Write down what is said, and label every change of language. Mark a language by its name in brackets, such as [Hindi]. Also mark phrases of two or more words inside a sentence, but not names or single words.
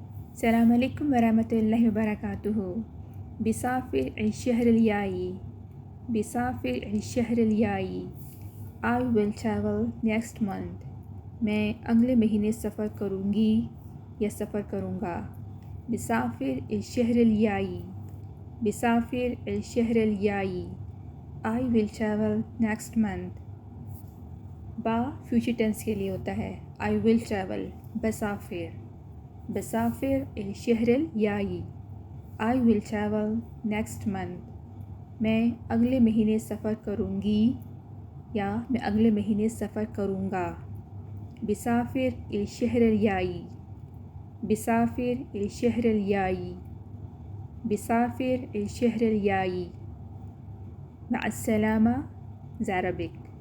[Arabic] السلام علیکم ورحمۃ اللہ وبرکاتہ۔ بسافر الشہر الجائی، بسافر الشہر الجائی، [English] I will travel next month۔ [Urdu] میں اگلے مہینے سفر کروں گی یا سفر کروں گا۔ [Arabic] بسافر الشہر الجائی، بسافر الشہر الجائی، [English] I will travel next month۔ [Urdu] با [English] future tense [Urdu] کے لیے ہوتا ہے [English] I will travel، [Arabic] بسافر، بسافر الشہر الجائی، [English] I will travel next month۔ [Urdu] میں اگلے مہینے سفر کروں گی یا میں اگلے مہینے سفر کروں گا۔ [Arabic] بسافر الشہر الجائی، بسافر الشہر الجائی، بسافر الشہر الجائی۔ مع السلامہ، زاربک۔